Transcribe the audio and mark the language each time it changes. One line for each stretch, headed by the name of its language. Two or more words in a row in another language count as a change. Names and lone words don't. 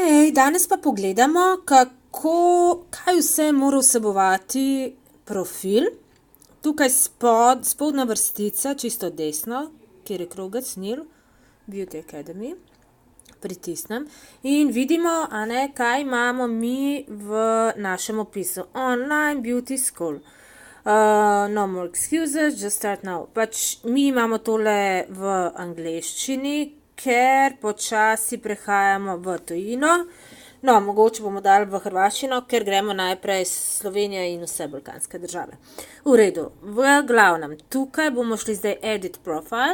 Slovenian: danes pa pogledamo, kaj vse mora vsebovati profil. Tukaj spodnja vrstica, čisto desno, kjer je krogec nil, Beauty Academy. Pritisnem in vidimo, kaj imamo mi v našem opisu.
English: Online Beauty School. No more excuses, just start now.
Slovenian: Pač mi imamo tole v angleščini, ker počasi prehajamo v tujino. No, mogoče bomo dali v hrvaščino, ker gremo najprej Slovenija in vse balkanske države. V redu, v glavnem, tukaj bomo šli zdaj
English: Edit Profile.